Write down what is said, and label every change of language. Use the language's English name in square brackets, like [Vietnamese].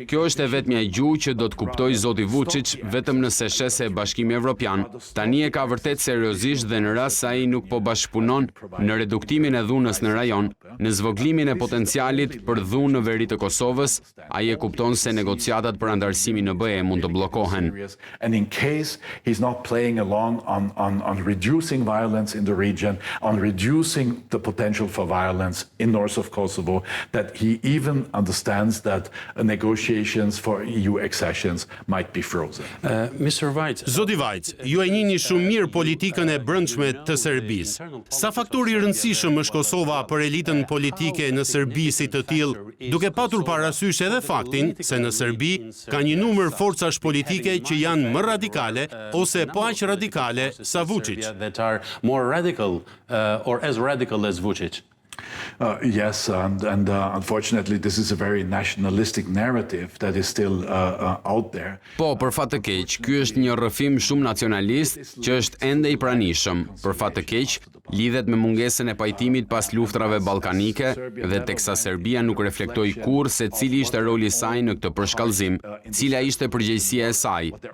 [Albanian] Kjo është e vetmja gjuhë që do të kuptoj zoti Vučić vetëm nëse sheh se Bashkimi Evropian tani e ka vërtet seriozisht dhe në rast se ai nuk po bashkëpunon në reduktimin e dhunës në rajon, në zvoglimin e potencialit për dhunë në veri të Kosovës, ai e kupton se negociatat për antarësimin në BE mund të bllokohen. [English] And in case he's not playing along on reducing violence in the region, on reducing the potential for violence in north of Kosovo, that he even understands that negotiations for EU accessions might be frozen. Mr. Vajc, [Albanian] Zoti Vajc, ju e njihni shumë mirë politikën e brendshme të Serbisë. Sa faktor i rëndësishëm është Kosova për elitën politike në Serbi si të tillë, duke patur parasysh edhe faktin se në Serbi ka një numër forcash politike që janë më radikale ose po aq radikale sa Vučić. [English] that are more radical or as radical as Vučić. Yes, and unfortunately this is a very nationalistic narrative that is still out there. [Albanian] Po, për fat të keq, ky është një rrëfim shumë nacionalist që është ende i pranishëm. Për fat të keq, lidhet me mungesën e pajtimit pas luftrave ballkanike dhe teksa Serbia nuk reflektoi kurrë se cili ishte roli i saj në këtë përshkallëzim, cila ishte përgjegjësia e saj.